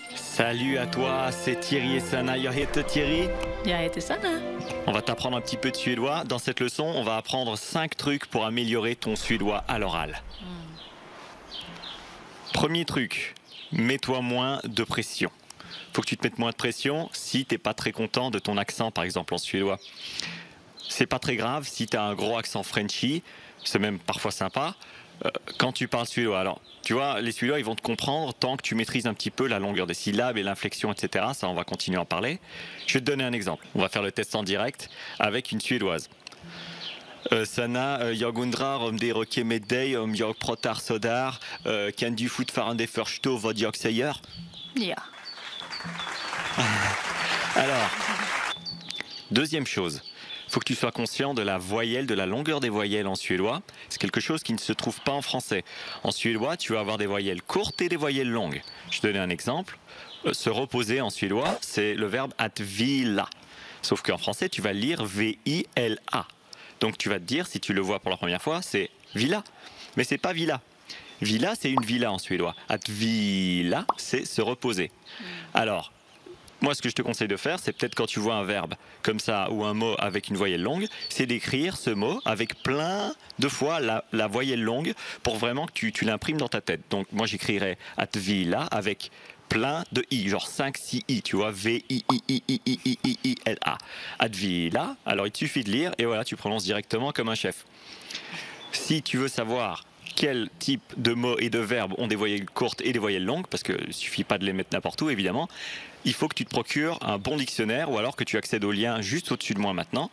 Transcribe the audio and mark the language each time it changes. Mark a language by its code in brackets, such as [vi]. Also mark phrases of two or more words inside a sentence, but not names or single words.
[fr] Salut à toi, c'est Thierry et Sana. [sv] Jag heter Thierry. Jag heter Sanna. [fr] On va t'apprendre un petit peu de suédois. Dans cette leçon, on va apprendre 5 trucs pour améliorer ton suédois à l'oral. Premier truc, mets-toi moins de pression. Faut que tu te mettes moins de pression si t'es pas très content de ton accent, par exemple en suédois. C'est pas très grave si tu as un gros accent Frenchy, c'est même parfois sympa. Quand tu parles suédois, alors tu vois, les Suédois ils vont te comprendre tant que tu maîtrises un petit peu la longueur des syllabes et l'inflexion, etc. Ça, on va continuer à en parler. Je vais te donner un exemple. On va faire le test en direct avec une Suédoise. [sv] Sanna, jag undrar om det är okej med dig om jag pratar sådär. Kan du fortfarande förstå vad jag säger? Ja. [fr] Alors, deuxième chose. Il faut que tu sois conscient de la voyelle, de la longueur des voyelles en suédois. C'est quelque chose qui ne se trouve pas en français. En suédois, tu vas avoir des voyelles courtes et des voyelles longues. Je vais te donner un exemple. Se reposer en suédois, c'est le verbe [sv] att vila. [fr] Sauf qu'en français, tu vas lire V-I-L-A. Donc tu vas te dire, si tu le vois pour la première fois, c'est vila. Mais c'est pas vila. Vila, c'est une villa en suédois. [sv] Att vila, [fr] c'est se reposer. Alors, moi, ce que je te conseille de faire, c'est peut-être quand tu vois un verbe comme ça ou un mot avec une voyelle longue, c'est d'écrire ce mot avec plein de fois la voyelle longue pour vraiment que tu l'imprimes dans ta tête. Donc, moi, j'écrirais [sv] att vila [fr] avec plein de i, genre 5-6 i, tu vois, V-I-I-I-I-I-I-L-A. [sv] Att vila, [fr] alors il te suffit de lire et voilà, tu prononces directement comme un chef. Si tu veux savoir quel type de mots et de verbes ont des voyelles courtes et des voyelles longues, parce qu'il ne suffit pas de les mettre n'importe où, évidemment, il faut que tu te procures un bon dictionnaire ou alors que tu accèdes au lien juste au-dessus de moi maintenant.